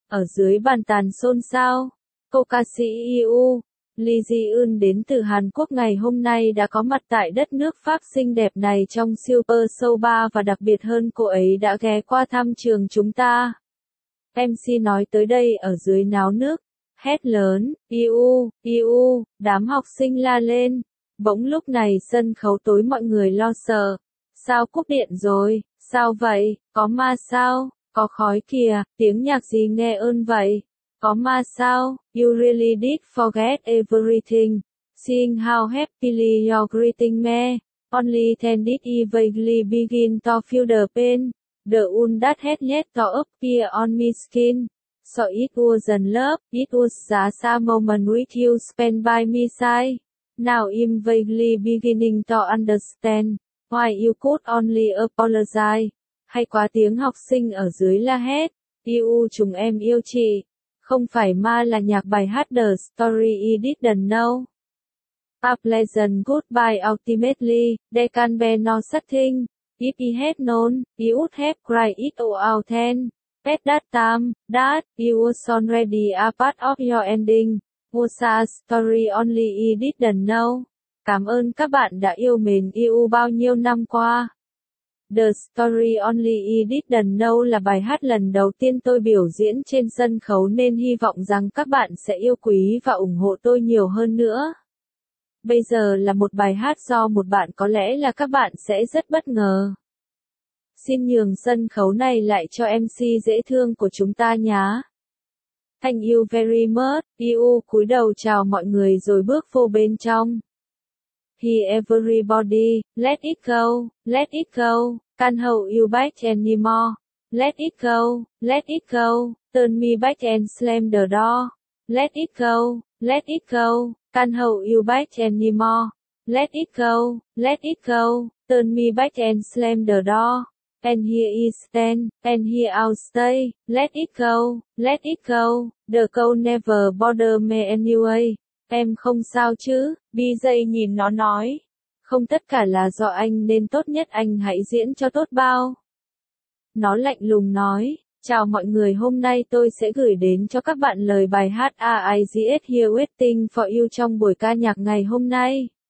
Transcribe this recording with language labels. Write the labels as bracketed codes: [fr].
[vi] Ở dưới bàn tàn xôn xao, cô ca sĩ EU, Lee Ji Eun đến từ Hàn Quốc ngày hôm nay đã có mặt tại đất nước Pháp xinh đẹp này trong Super Show 3 và đặc biệt hơn, cô ấy đã ghé qua thăm trường chúng ta. MC nói tới đây ở dưới náo nước. hét lớn, "Iu, iu!" Đám học sinh la lên. Bỗng lúc này sân khấu tối mọi người lo sợ. Sao cúp điện rồi? Sao vậy? Có ma sao? Có khói kìa, tiếng nhạc gì nghe ơn vậy? Có ma sao? [en] You really did forget everything. Seeing how happily you're greeting me. Only then did I vaguely begin to feel the pain. The wound that had yet to appear on my skin. So it was in love, it was the same moment with you spent by my side. Now I'm vaguely beginning to understand why you could only apologize. [vi] Hay quá, tiếng học sinh ở dưới la hét. Iu, chúng em yêu chị. Không phải ma là nhạc bài hát The Story I Didn't Know. [en] A pleasant goodbye ultimately, they can bear no such thing. If I had known, I would have cried it all out then. At that time, that, you was already a part of your ending. Was a story only I didn't know. [vi] Cảm ơn các bạn đã yêu mến Iu bao nhiêu năm qua. The Story Only I Didn't Know là bài hát lần đầu tiên tôi biểu diễn trên sân khấu nên hy vọng rằng các bạn sẽ yêu quý và ủng hộ tôi nhiều hơn nữa. Bây giờ là một bài hát do một bạn có lẽ là các bạn sẽ rất bất ngờ. Xin nhường sân khấu này lại cho MC dễ thương của chúng ta nhá. [en] Thank you very much, [vi] Iu cúi đầu chào mọi người rồi bước vô bên trong. [en] Hey everybody, let it go, let it go, can't hold you back anymore. Let it go, let it go, turn me back and slam the door. Let it go, let it go, can't hold you back anymore. Let it go, let it go, turn me back and slam the door. And here I stand, and here I'll stay. Let it go, let it go, the cold never bother me anyway. [vi] Em không sao chứ, BJ nhìn nó nói. Không, tất cả là do anh nên tốt nhất anh hãy diễn cho tốt bao. Nó lạnh lùng nói, chào mọi người, hôm nay tôi sẽ gửi đến cho các bạn lời bài hát I Just Here Waiting For You trong buổi ca nhạc ngày hôm nay.